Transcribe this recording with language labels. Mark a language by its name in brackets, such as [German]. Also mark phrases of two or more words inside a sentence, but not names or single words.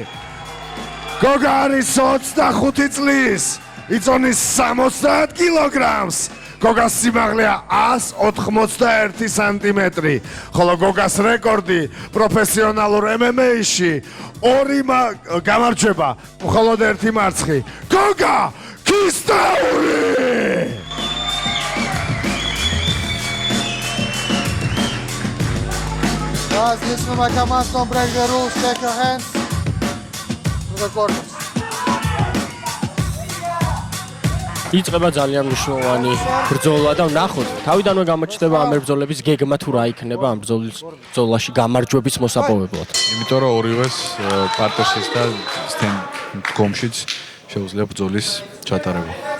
[Georgian] გოგა არის 25 წლის, იწონის 70 კილოგრამს. გოგას სიმაღლეა 181 სანტიმეტრი, ხოლო გოგას რეკორდი პროფესიონალურ MMA-ში 2 გამარჯვება, მხოლოდ 1 მარცხი. გოგა ქისტაური! [English] Guys, listen to my commands, don't break the rules, take your hands to the corners. [Georgian] იწყება ძალიან მნიშვნელოვანი ბრძოლა და ვნახოთ, თავიდანვე გამოჩნდება ამ ბრძოლების გეგმა თუ რა იქნება ამ ბრძოლაში გამარჯვების მოსაპოვებლად. იმიტომ რომ ორივეს პარტერშიც და დგომშიც შეუძლია ბრძოლის ჩატარება.